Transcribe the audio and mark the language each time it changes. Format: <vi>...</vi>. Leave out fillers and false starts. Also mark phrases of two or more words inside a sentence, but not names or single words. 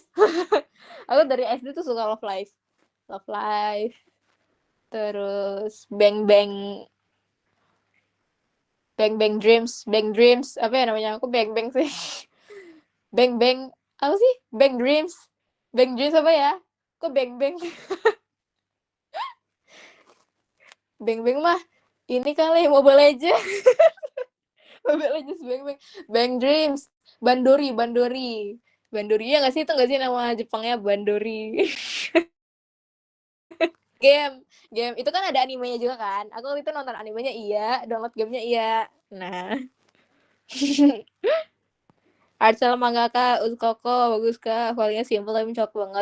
<id>Aku dari SD tuh suka Love Life. Love Life. Terus Bang Bang Bang Bang Dreams, Bang Dreams. Apa ya namanya? Aku Bang Bang sih. Bang Bang apa sih? Bang Dreams. Bang Dreams apa ya? Kok Bang Bang? Bang Bang mah ini kali Mobile Legends. Mobile Legends Bang Bang. Bang Dreams. Bandori, Bandori. Bandori ya nggak sih itu nggak sih nama Jepangnya Bandori. Game itu kan ada animenya juga kan. Aku waktu itu nonton animenya iya, download gamenya iya. Nah, Artsel mangaka Uzkoko bagus kak, filenya simple tapi cocok banget.</id>